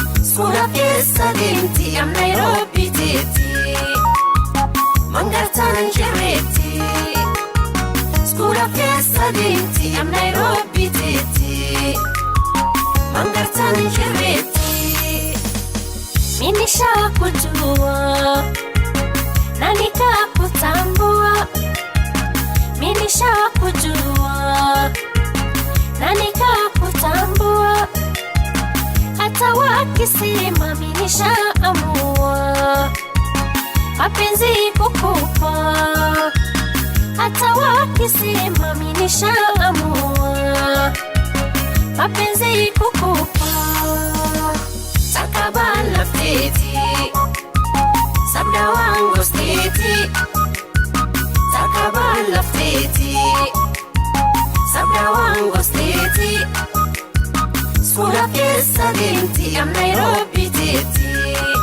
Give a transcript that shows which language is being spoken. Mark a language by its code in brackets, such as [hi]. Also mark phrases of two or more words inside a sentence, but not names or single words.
[om] Suura keessa deemti, am Nairobi teeti. Mangartaan hin jirreetti. Suura keessa deemti, am Nairobi teeti. Mangartaan hin jirreetti. [sw] Mimi shakujua, nani kakutambua? Mimi shakujua, nani kakutambua? Hata wakisema mimi nishaamua, mapenzi kukupa. Hata wakisema mimi nishaamua, mapenzi kukupa. [om] Takaba lafteeti, sabda waan gosteeti. Takaba lafteeti, sabda waan gosteeti. Suura keessa deemti, am Nairobi teeti.